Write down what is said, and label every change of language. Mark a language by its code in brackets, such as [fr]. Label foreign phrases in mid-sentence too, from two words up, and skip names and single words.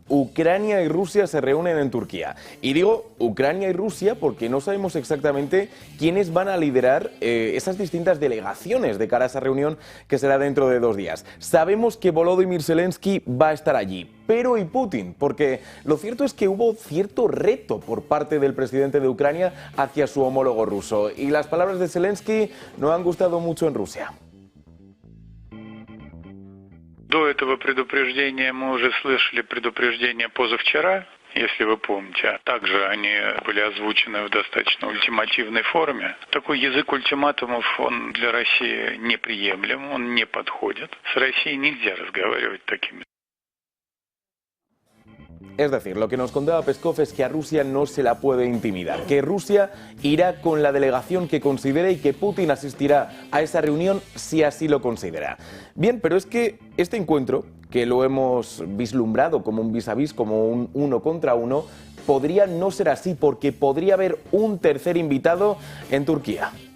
[es] Ucrania y Rusia se reúnen en Turquía. Y digo Ucrania y Rusia porque no sabemos exactamente quiénes van a liderar esas distintas delegaciones de cara a esa reunión que será dentro de 2 días. Sabemos que Volodymyr Zelensky va a estar allí, pero ¿y Putin? Porque lo cierto es que hubo cierto reto por parte del presidente de Ucrania hacia su homólogo ruso. Y las palabras de Zelensky no han gustado mucho en Rusia. [ru] До этого предупреждения мы уже слышали предупреждение позавчера, если вы помните. Также они были озвучены в достаточно ультимативной форме. Такой язык ультиматумов, он для России неприемлем, он не подходит. С Россией нельзя разговаривать такими. [es] Es decir, lo que nos contaba Peskov es que a Rusia no se la puede intimidar, que Rusia irá con la delegación que considere y que Putin asistirá a esa reunión si así lo considera. Bien, pero es que este encuentro, que lo hemos vislumbrado como un vis a vis, como un 1 contra 1, podría no ser así porque podría haber un tercer invitado en Turquía.